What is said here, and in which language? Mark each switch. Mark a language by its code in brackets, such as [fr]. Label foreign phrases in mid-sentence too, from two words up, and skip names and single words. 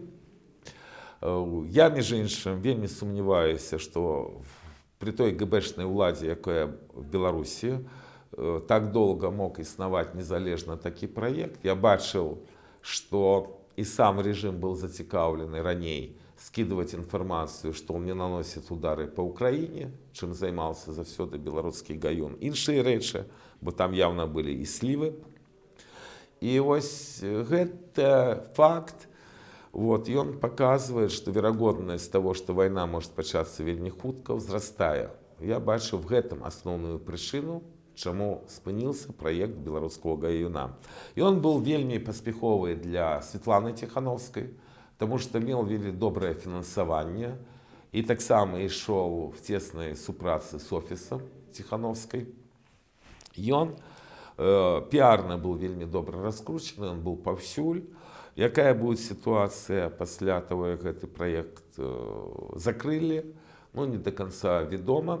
[be] Я, між іншым, вельмі сумняваюся, што при той ГБшнай уладзе, якая в Беларусі, так доўга мог існаваць незалежна такі праект. Я бачыў, што і сам рэжым быў зацікаўлены раней [ru] скидывать информацию, что он не наносит удары по Украине, [be] чым займался заўсёды беларускі гаюн. Іншыя рэчы, бо там [ru] явно были [be] і слівы. І вось гэта факт, [ru] вот, и он показывает, что [be] верагоднасць [ru] того, что война может [be] пачацца вельмі хутка, ўзрастае. Я бачу в гэтым асноўную прычыну, чаму спыніўся праект беларускага гаюна. І он был вельмі паспяховы для Светланы Тихановскай, [ru] потому что имел [be] вельмі добрае фінансаванне, і таксама ішоў в цеснай супрацы з офісам Ціхановскай. Ён піарна быў вельмі добра раскручаны, ён быў паўсюль. Якая будзе сітуацыя пасля таго, як гэты праект закрылі, ну, [ru] не до конца [be] вядома.